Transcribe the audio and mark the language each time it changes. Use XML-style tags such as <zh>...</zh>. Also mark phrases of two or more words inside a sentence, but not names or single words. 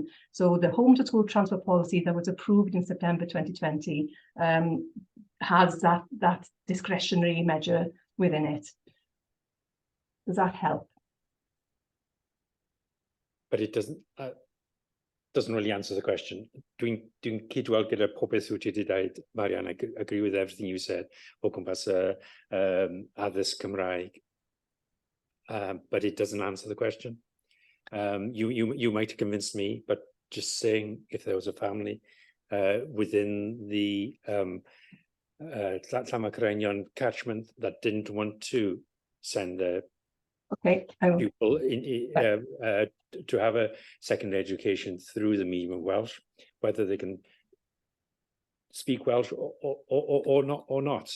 <en>So the home to school transport policy that was approved in September 2020 has that discretionary measure within it. Does that help? But it doesn't really answer the question.</en> <cy>Dwi'n cydweld gyda popeth wyt ti wedi dweud, Marianne.</cy> <en>I agree with everything you said</en> <cy>o gwmpas addysg Cymraeg,</cy> <en>but it doesn't answer the question. You might have convinced me, but just saying if there was a family within the Llama catchment that didn't want to send their pupil to have a secondary education through the medium of Welsh, whether they can speak Welsh or not.</en>